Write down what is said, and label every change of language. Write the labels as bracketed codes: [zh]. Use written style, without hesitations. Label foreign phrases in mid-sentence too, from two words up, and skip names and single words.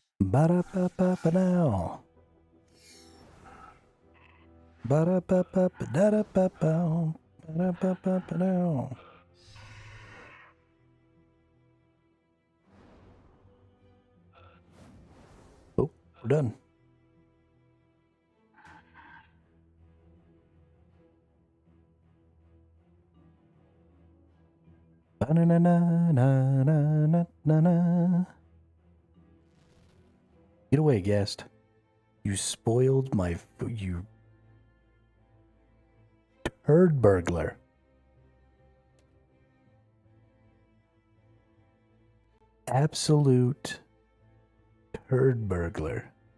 [en] Ba-da-ba-ba-ba-now. Ba-da-ba-ba-ba-da-da-ba-bow. Ba-da-ba-ba-ba-now. Oh, we're done. Ba-na-na-na-na-na-na-na. Get away, guest. You spoiled my... You turd burglar. Absolute turd burglar.